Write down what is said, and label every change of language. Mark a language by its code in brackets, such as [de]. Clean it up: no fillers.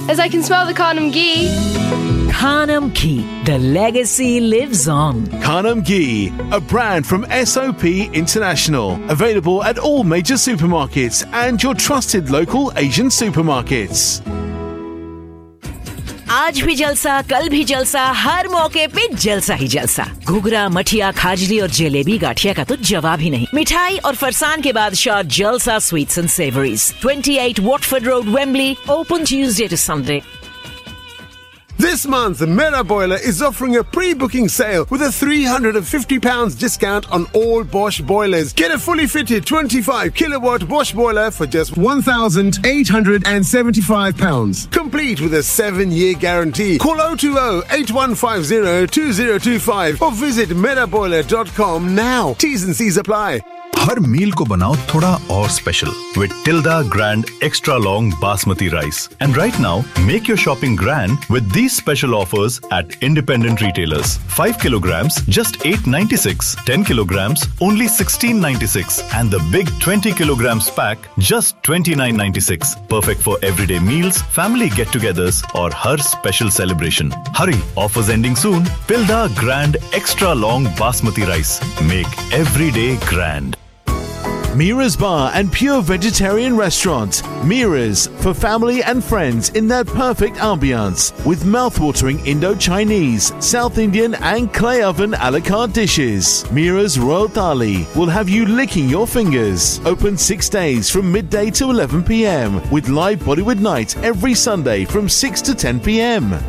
[en] As I can smell the khanam ghee. Khanam Ghee, the legacy lives on. Khanam Ghee, a brand from SOP International. Available at all major supermarkets and your trusted local Asian supermarkets. [hi] आज भी जलसा, कल भी जलसा, हर मौके पे जलसा ही जलसा. घुघरा, मठिया, खाजली और जलेबी गाठिया का तो जवाब ही नहीं. मिठाई और फरसान के बाद शॉर्ट जलसा [en] Sweets and savouries. 28 Watford road, Wembley. Open Tuesday to Sunday. This month, Mera Boiler is offering a pre-booking sale with a £350 discount on all Bosch boilers. Get a fully fitted 25-kilowatt Bosch boiler for just £1,875. Complete with a 7-year guarantee. Call 020-8150-2025 or visit meraboiler.com now. T's and C's apply. [hi] हर मील को बनाओ थोड़ा और special [en] With Tilda grand extra long basmati rice. And right now make your shopping grand with these special offers at independent retailers. 5 kilograms just 8.96, 10 kilograms only 16.96 and the big 20 kilograms pack just 29.96. Perfect for everyday meals, family get togethers [hi] और हर [en] Special celebration. Hurry, offers ending soon. Tilda grand extra long basmati rice, make everyday grand. Mira's Bar and Pure Vegetarian Restaurant. Mira's, for family and friends in that perfect ambiance. With mouthwatering Indo-Chinese, South Indian and clay oven a la carte dishes. Mira's Royal Thali will have you licking your fingers. Open 6 days from midday to 11 p.m. with live Bollywood night every Sunday from 6 to 10 p.m.